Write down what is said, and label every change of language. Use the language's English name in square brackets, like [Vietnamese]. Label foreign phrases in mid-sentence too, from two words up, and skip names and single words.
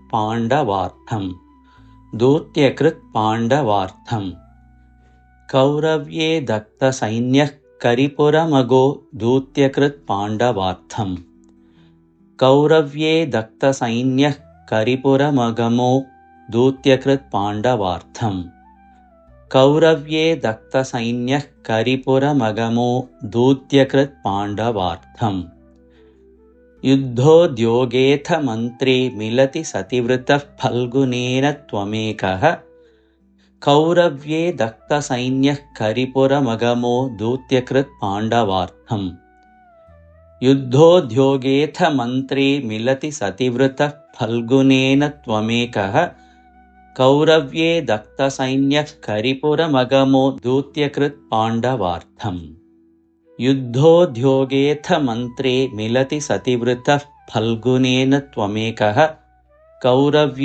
[Sanskrit] पाण्डवार्थं दूत्यकृत् पाण्डवार्थं कौरव्ये दत्त सैन्यः करिपुरमगो दूत्यकृत् पाण्डवार्थं कौरव्ये दत्त सैन्यः करिपुरमगमो दूत्यकृत् पाण्डवार्थं कौरव्ये दत्त सैन्यः करिपुरमगमो दूत्यकृत् पाण्डवार्थं युद्धोद्योगेऽथ मन्त्रे मिलति सति वृतः फल्गुनेन त्वमेकः कौरव्ये दत्तसैन्यः करिपुरमगमो दूत्यकृत् पाण्डवार्थं युद्धोद्योगेऽथ मन्त्रे मिलति सतिवृतः फल्गुनेन त्वमेकः कौरव्ये दत्तसैन्यः करिपुरमगमो दूत्यकृत् पाण्डवार्थम् युद्धोद्योगेऽथ मन्त्रे मिलति सतिवृतः फल्गुनेन त्वमेकः कौरव्ये